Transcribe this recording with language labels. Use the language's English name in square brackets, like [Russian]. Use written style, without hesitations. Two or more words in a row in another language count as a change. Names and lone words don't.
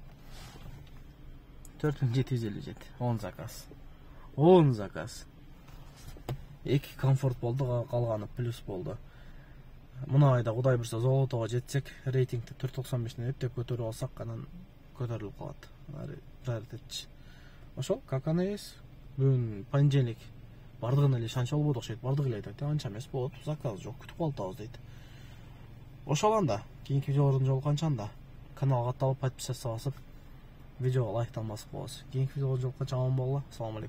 [Kyrgyz] 4757. 10 заказ. 10 заказ. 2 комфорт болду, калганы плюс болду. Мына айда кудай бурса Золотого жетсек, рейтингти 495ден эптеп көтөрүп алсак, анан көтөрүлүп калат. Приоритетчи. Ошол, [Russian] как оно есть. [Kyrgyz] Бүгүн понедельник. Бардыгын эле шанча болбоду окшойт. Бардыгы эле айтат. Анча эмес болот. Заказ жок. Күтүп калдыбыз дейт. Ошол анда. Кийинки видеолордун жолукканча анда. Каналга катталып, подписаться басып, видеого лайктан басып коебуз. Кийинки видеого жолукканча аман болгула. [Arabic] السلام عليكم.